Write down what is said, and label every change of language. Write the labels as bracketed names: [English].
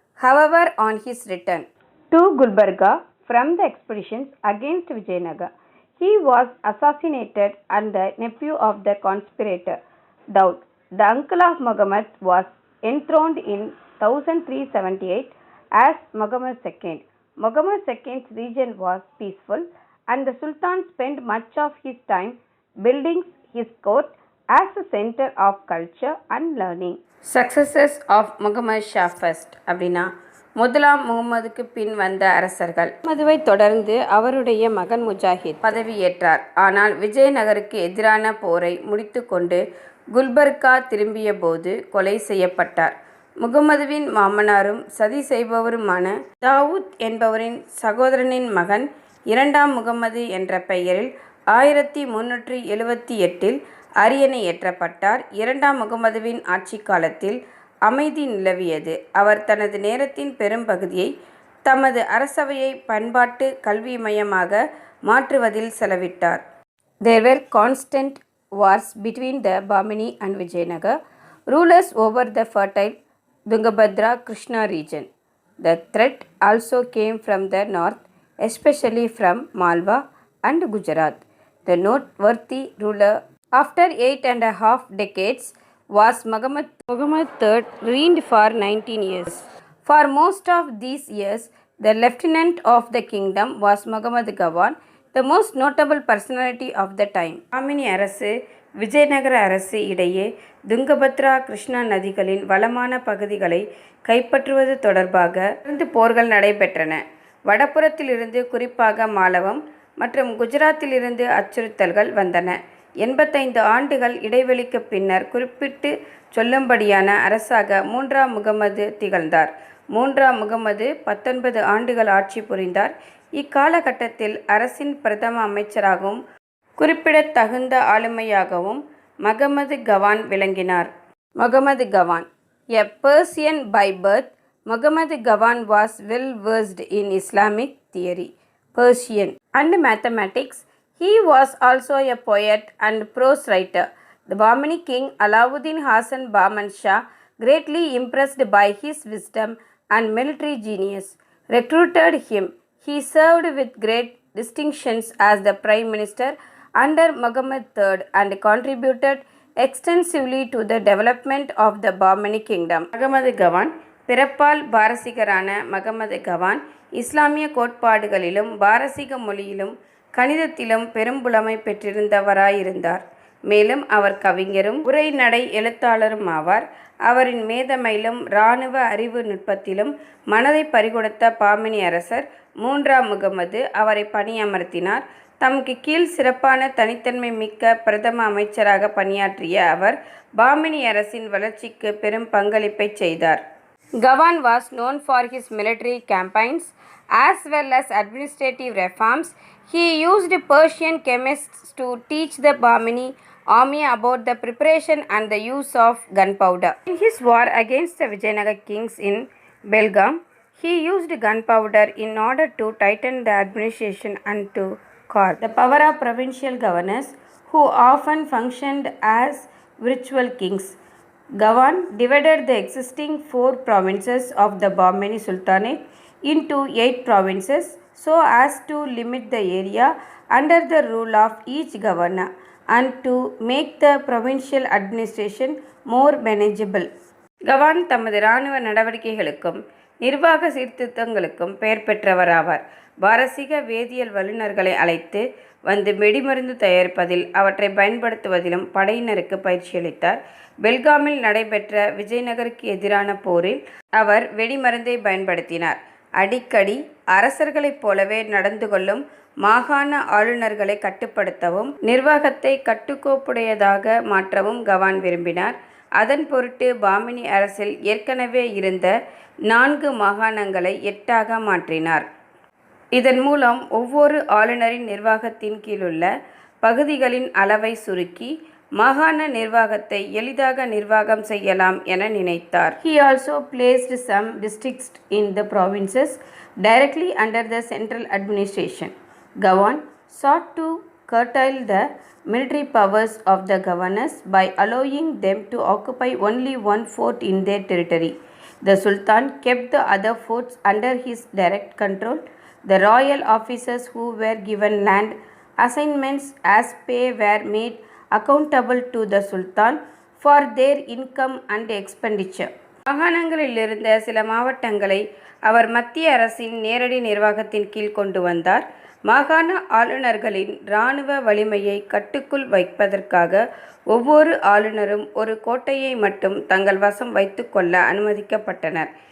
[English] However, on his return to Gulbarga from the expeditions against Vijayanagar, he was assassinated, and the nephew of the conspirator, Daud, the uncle of Muhammad, was enthroned in 1378 as Muhammad II. Muhammad II's region was peaceful, and the Sultan spent much of his time building his court as a center of culture and learning. Successors of Muhammad Shah first [Tamil] அப்படின்னா முதலாம் முகமதுக்கு பின் வந்த அரசர்கள். முகமதுவை தொடர்ந்து அவருடைய மகன் முஜாஹித் பதவியேற்றார். ஆனால் விஜயநகருக்கு எதிரான போரை முடித்துக்கொண்டு குல்பர்கா திரும்பிய போது கொலை செய்யப்பட்டார். முகமதுவின் மாமனாரும் சதி செய்பவருமான தாவூத் என்பவரின் சகோதரனின் மகன் 2ஆம் முகமது என்ற பெயரில் 1378 அரியணை ஏற்றப்பட்டார். 2ஆம் முகமதுவின் ஆட்சி காலத்தில் அமைதி நிலவியது. அவர் தனது நேரத்தின் பெரும் பகுதியை தமது அரசவையை பண்பாட்டு கல்வி மையமாக மாற்றுவதில் செலவிட்டார். [English] There were constant wars between the Bahmani and Vijayanagar rulers over the fertile Tungabhadra Krishna region. The threat also came from the north, especially from Malwa and Gujarat. The noteworthy ruler after 8.5 decades was Muhammad III, reigned for 19 years. For most of these years, the lieutenant of the kingdom was Muhammad Gawan, the most notable personality of the time. [Tamil] Bhamini அரசு விஜயநகர அரசு இடையே துங்கபத்ரா கிருஷ்ணா நதிகளின் வளமான பகுதிகளை கைப்பற்றுவது தொடர்பாக தொடர்ந்து போர்கள் நடைபெற்றன. வடபுறத்திலிருந்து குறிப்பாக மாலவம் மற்றும் குஜராத்திலிருந்து அச்சுறுத்தல்கள் வந்தன. 85 ஆண்டுகள் இடைவெளிக்கு பின்னர் குறிப்பிட்டு சொல்லும்படியான அரசாக 3ஆம் முகமது திகழ்ந்தார். 3ஆம் முகமது 19 ஆண்டுகள் ஆட்சி புரிந்தார். இக்காலகட்டத்தில் அரசின் பிரதம அமைச்சராகவும் குறிப்பிடத்தகுந்த ஆளுமையாகவும் முகமது கவான் விளங்கினார். [English] Muhammad Gawan, a Persian by birth, Muhammad Gawan was well versed in Islamic theory, Persian, and mathematics. He was also a poet and prose writer. The Bahmani king Alauddin Hasan Bahman Shah, greatly impressed by his wisdom and military genius, recruited him. He served with great distinctions as the prime minister under Muhammad III and contributed extensively to the development of the Bahmani kingdom. [Tamil] Mohammed Gawan பிறப்பால் பாரசீகரான முகமது கவான் இஸ்லாமிய கோட்பாடுகளிலும் பாரசீக மொழியிலும் கணிதத்திலும் பெரும்புலமை பெற்றிருந்தவராயிருந்தார். மேலும் அவர் கவிஞரும் உரைநடை எழுத்தாளரும் ஆவார். அவரின் மேதமையிலும் இராணுவ அறிவு நுட்பத்திலும் மனதை பறிகொடுத்த பாமினி அரசர் 3ஆம் முகமது அவரை பணியமர்த்தினார். தமக்கு கீழ் சிறப்பான தனித்தன்மை மிக்க பிரதம அமைச்சராக பணியாற்றிய அவர் பாமினி அரசின் வளர்ச்சிக்கு பெரும் பங்களிப்பை செய்தார். [English] Gawan was known for his military campaigns as well as administrative reforms. He used Persian chemists to teach the Bahmani army about the preparation and the use of gunpowder. In his war against the Vijayanagar kings in Belgaum, he used gunpowder in order to tighten the administration and to curb the power of provincial governors who often functioned as virtual kings. Gawan divided the existing 4 provinces of the Bahmani Sultanate into 8 provinces so as to limit the area under the rule of each governor and to make the provincial administration more manageable. [Tamil] Gawan தமது இராணுவ நடவடிக்கைகளுக்கும் நிர்வாக சீர்திருத்தங்களுக்கும் பெயர் பெற்றவராவார். பாரசீக வேதியியல் வல்லுநர்களை அழைத்து வந்து வெடிமருந்து தயாரிப்பதில் அவற்றை பயன்படுத்துவதிலும் படையினருக்கு பயிற்சியளித்தார். பெல்காமில் நடைபெற்ற விஜயநகருக்கு எதிரான போரில் அவர் வெடிமருந்தை பயன்படுத்தினார். அடிக்கடி அரசர்களைப் போலவே நடந்து கொள்ளும் மாகாண ஆளுநர்களை கட்டுப்படுத்தவும் நிர்வாகத்தை கட்டுக்கோப்புடையதாக மாற்றவும் கவான் விரும்பினார். அதன் பொருட்டு பாமினி அரசில் ஏற்கனவே இருந்த 4 மாகாணங்களை 8ஆக மாற்றினார். இதன் மூலம் ஒவ்வொரு ஆளுநரின் நிர்வாகத்தின் கீழுள்ள பகுதிகளின் அளவை சுருக்கி மாகாண நிர்வாகத்தை எளிதாக நிர்வாகம் செய்யலாம் என நினைத்தார். [English] He also placed some districts in the provinces directly under the central administration. Gawan sought to curtail the military powers of the governors by allowing them to occupy only one fort in their territory. The Sultan kept the other forts under his direct control. The royal officers who were given land assignments as pay were made accountable to the Sultan for their income and expenditure. [Tamil] மாகாணங்களில் இருந்த சில மாவட்டங்களை அவர் மத்திய அரசின் நேரடி நிர்வாகத்தின் கீழ் கொண்டு வந்தார். மாகாண ஆளுநர்களின் இராணுவ வலிமையை கட்டுக்குள் வைப்பதற்காக ஒவ்வொரு ஆளுநரும் ஒரு கோட்டையை மட்டும் தங்கள் வசம் வைத்து கொள்ள அனுமதிக்கப்பட்டனர்.